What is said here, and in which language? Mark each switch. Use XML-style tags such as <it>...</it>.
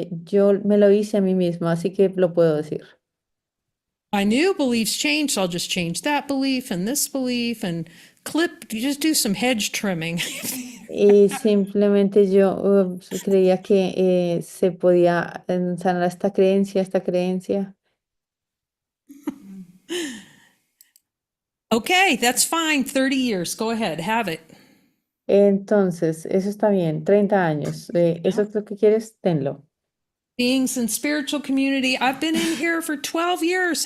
<es>Yo me lo hice a mí misma, así que lo puedo decir.</es> <en>I knew beliefs changed, so I'll just change that belief and this belief and just do some hedge trimming.</en> <es>Y simplemente yo creía que se podía sanar esta creencia, esta creencia.</es> <en>Okay, that's fine. 30 years. Go ahead, have it.</en> <es>Entonces, eso está bien, 30 años. ¿Eso es lo que quieres? Tenlo.</es> <en>Beings in spiritual community. I've been in here for 12 years.</en>